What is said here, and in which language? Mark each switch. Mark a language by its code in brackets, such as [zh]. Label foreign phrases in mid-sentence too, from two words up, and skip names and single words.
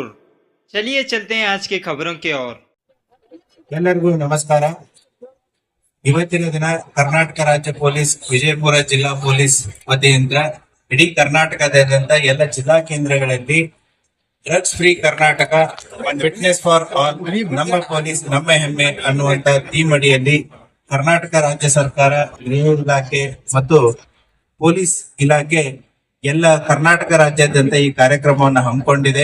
[hi] चलिए चलते हैं आज की खबरों की ओर। [kn] ಎಲ್ಲರಿಗೂ ನಮಸ್ಕಾರ। ಇವತ್ತಿನ ದಿನ ಕರ್ನಾಟಕ ರಾಜ್ಯ ಪೊಲೀಸ್ ವಿಜಯಪುರ ಜಿಲ್ಲಾ ಪೊಲೀಸ್ ವತಿಯಿಂದ ಇಡೀ ಕರ್ನಾಟಕದಾದ್ಯಂತ ಎಲ್ಲ ಜಿಲ್ಲಾ ಕೇಂದ್ರಗಳಲ್ಲಿ [en] Drugs Free Karnataka Fitness For All [kn] ನಮ್ಮ ಪೊಲೀಸ್ ನಮ್ಮ ಹೆಮ್ಮೆ ಅನ್ನುವಂತ ಥೀಮ್ ಅಡಿಯಲ್ಲಿ ಕರ್ನಾಟಕ ರಾಜ್ಯ ಸರ್ಕಾರ, ಗೃಹ ಇಲಾಖೆ ಮತ್ತು ಪೊಲೀಸ್ ಇಲಾಖೆ ಎಲ್ಲ ಕರ್ನಾಟಕ ರಾಜ್ಯಾದ್ಯಂತ ಈ ಕಾರ್ಯಕ್ರಮವನ್ನು ಹಮ್ಮಿಕೊಂಡಿದೆ।